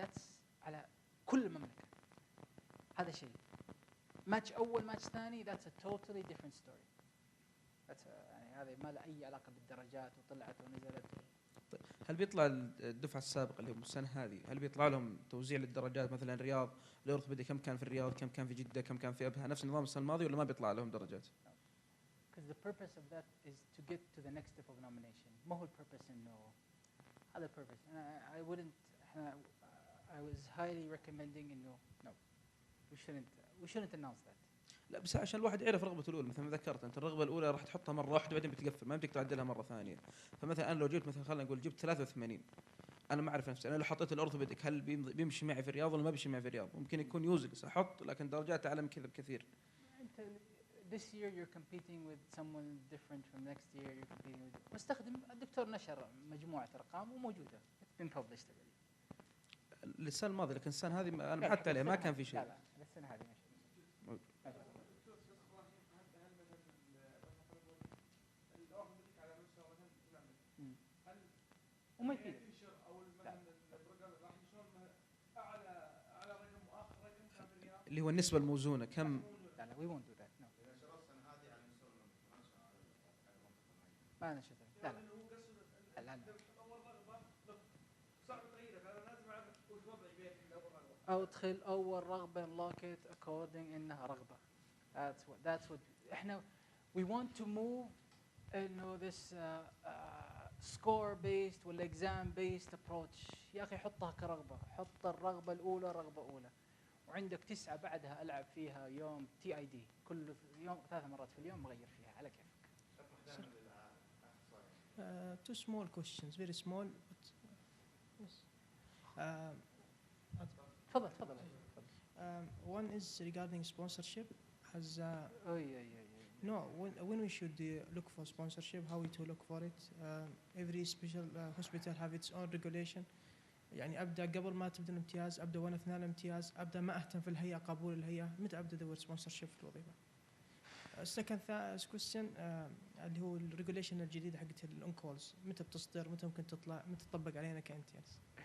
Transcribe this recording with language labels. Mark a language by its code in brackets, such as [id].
[en] that's [ar] على كل المملكه. هذا شيء. ماتش اول ماتش ثاني [en] that's a totally different story. [ar] يعني هذه ما له اي علاقه بالدرجات وطلعت ونزلت. طيب هل بيطلع الدفعه السابقه اللي هم السنه هذه هل بيطلع لهم توزيع للدرجات مثلا الرياض الأورثوبيدي كم كان في الرياض، كم كان في جده، كم كان في ابها، نفس النظام السنه الماضيه ولا ما بيطلع لهم درجات؟ [en] Because the purpose of that is to get to the next step of nomination. [ar] ما هو البيربس انه هذا البيربس. [en] I wouldn't I was highly recommending [ar] انه [en] no we shouldn't announce that. [ar] لا بس عشان الواحد يعرف رغبته الاولى. مثلا ما ذكرت انت الرغبه الاولى راح تحطها مره واحده بعدين بتقفل، ما بدك تعدلها مره ثانيه. فمثلا انا لو جبت مثلا خلينا نقول جبت 83 انا ما اعرف نفسي، انا لو حطيت الأورثوبيديك هل بيمشي معي في الرياض ولا ما بيمشي معي في الرياض؟ ممكن يكون يوزلس احط لكن درجات اعلى من كذا بكثير. انت [en] this year you're competing with someone different from next year you're competing with. [ar] واستخدم الدكتور نشر مجموعه ارقام وموجوده [en] it's been published already. [ar] السنه الماضيه لكن السنه هذه انا حتى عليه ما كان في شيء. لا السنه هذه ماشي. وما يفيد. اللي هو النسبه الموزونه كم؟ لا لا [en] we won't do that no. [ar] ما نشوف لا لا لا لا أدخل أول رغبة [en] unlock it according [ar] إنها رغبة. [en] That's what [ar] إحنا [en] we want to move [ar] إنه [en] this score based [ar] ولا [en] exam based approach. [ar] يا أخي حطها كرغبة، حط الرغبة الأولى رغبة أولى، وعندك 9 بعدها ألعب فيها يوم TID كل يوم 3 مرات في اليوم مغير فيها على كيفك. [en] Two small questions, very small. But yes. [ar] تفضل تفضل. [en] One is regarding sponsorship. As no, when we should look for sponsorship, how we to look for it. Every special hospital have its own regulation. [ar] يعني أبدأ قبل ما تبدأ الامتياز، أبدأ وأنا أثناء الامتياز، أبدأ ما أهتم في الهيئة قبول الهيئة، متى أبدأ أدور سبونسرشيب في الوظيفة. [en] second question [ar] اللي هو الريجوليشن الجديدة حقت الأونكولز، متى بتصدر، متى ممكن تطلع، متى تطبق علينا كامتياز.